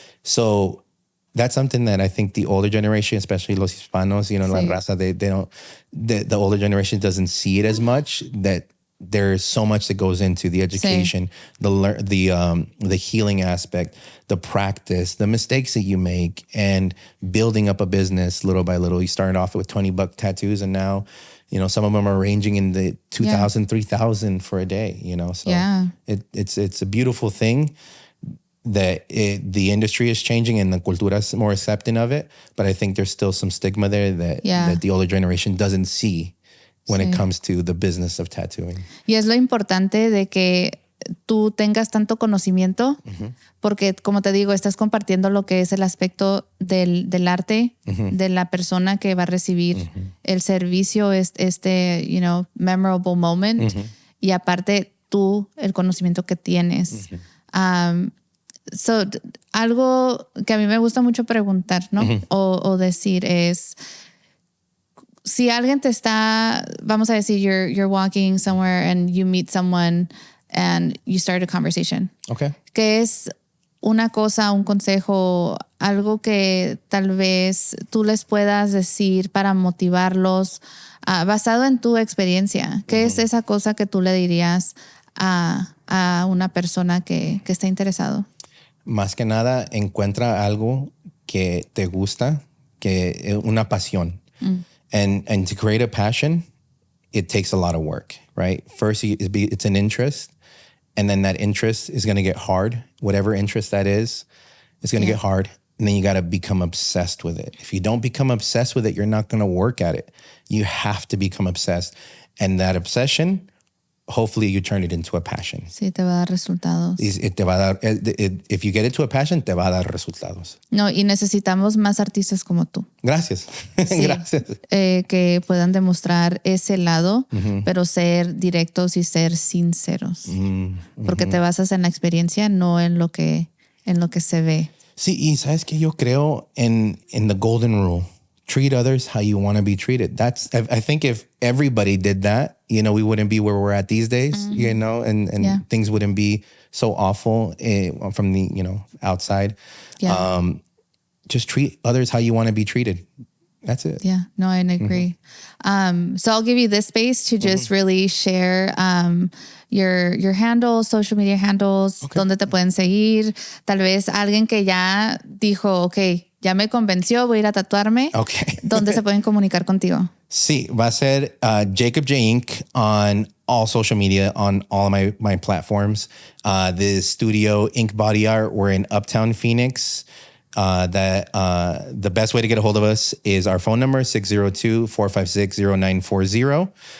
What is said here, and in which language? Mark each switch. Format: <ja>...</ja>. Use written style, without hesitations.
<en>So that's something that I think the older generation, especially</en> <es>los hispanos, la raza,</es> <en>they don't, the older generation doesn't see it as much, that there's so much that goes into the education, the healing aspect, the practice, the mistakes that you make, and building up a business little by little. You started off with $20 tattoos, and now, some of them are ranging in the 2,000, 3,000 for a day. So it's a beautiful thing that the industry is changing and the cultura is more accepting of it. But I think there's still some stigma there that the older generation doesn't see when it comes to the business of tattooing.</en> <es>Y es lo importante de que tú tengas tanto conocimiento, porque como te digo, estás compartiendo lo que es el aspecto del arte, de la persona que va a recibir el servicio,</es> <en>memorable moment,</en> <es>y aparte tú, el conocimiento que tienes. Algo que a mí me gusta mucho preguntar, ¿no? O decir es, si alguien te está, vamos a decir,</es> <en>you're walking somewhere and you meet someone and you start a conversation. Okay.</en> <es>¿Qué es una cosa, un consejo, algo que tal vez tú les puedas decir para motivarlos basado en tu experiencia? ¿Qué es esa cosa que tú le dirías a una persona que está interesado? Más que nada, encuentra algo que te gusta, una pasión.</es> <en>And to create a passion, it takes a lot of work, right? First, it's an interest, and then that interest is going to get hard. Whatever interest that is, it's going to get hard, and then you got to become obsessed with it. If you don't become obsessed with it, you're not going to work at it. You have to become obsessed. And that obsession, hopefully you turn it into a passion.</en> <es>Sí, te va a dar resultados. Te va a dar,</es> <en>if you get it to a passion,</en> <es>te va a dar resultados. No, y necesitamos más artistas como tú. Gracias. Sí, Gracias. Que puedan demostrar ese lado, pero ser directos y ser sinceros. Porque te basas en la experiencia, no en lo que se ve. Sí, y sabes que yo creo</es> <en>in the golden rule. Treat others how you want to be treated. I think if everybody did that, we wouldn't be where we're at these days, and things wouldn't be so awful from the, outside. Yeah. Just treat others how you want to be treated. That's it. Yeah, no, I agree. So I'll give you this space to just really share your handles, social media handles,</en> <es>donde te pueden seguir. Tal vez alguien que ya dijo, okay, ya me convenció, voy a ir a tatuarme.</es> <en>Okay.</en> <es>¿Dónde se pueden comunicar contigo? Sí, va a ser Jacob J. Inc.</es> <en>on all social media, on all of my platforms. The studio, Ink Body Art, we're in Uptown Phoenix. The best way to get a hold of us is our phone number, 602-456-0940.</en>